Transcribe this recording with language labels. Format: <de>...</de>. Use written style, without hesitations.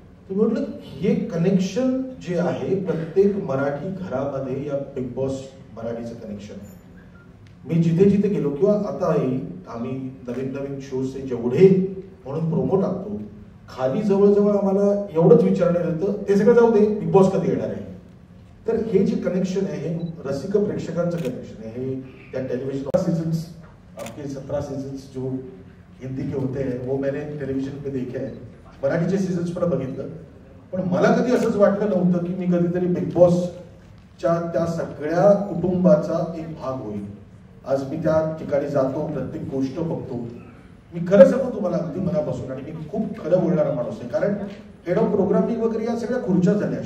<mr>म्हटलं हे कनेक्शन जे आहे प्रत्येक मराठी घरामध्ये या बिग बॉस मराठीचं कनेक्शन आहे. मी जिथे जिथे गेलो किंवा आताही आम्ही नवीन शोजचे जेवढे म्हणून प्रोमो टाकतो खाली जवळजवळ आम्हाला एवढंच विचारण्यात येतं ते सगळं जाऊ दे बिग बॉस कधी येणार आहे. तर हे जे कनेक्शन आहे हे रसिक प्रेक्षकांचं कनेक्शन आहे. हे त्या टेलिव्हिजन सीजन्स</mr> <hi>आपके 17 सीजन्स जो हिंदी के होते हैं वो मैंने टेलिव्हिजन पे देखे हैं.</hi> <mr>मराठीचे सीझन्स पण बघितलं. पण मला कधी असंच वाटलं नव्हतं की मी कधीतरी बिग बॉसच्या त्या सगळ्या कुटुंबाचा एक भाग होईल. आज मी त्या ठिकाणी जातो प्रत्येक गोष्ट बघतो. मी खरं सांगू तुम्हाला अगदी मनापासून आणि मी खूप खरं बोलणारा माणूस आहे कारण हेड ऑफ प्रोग्रामिंग वगैरे या सगळ्या खुर्च्या झाल्या.</mr>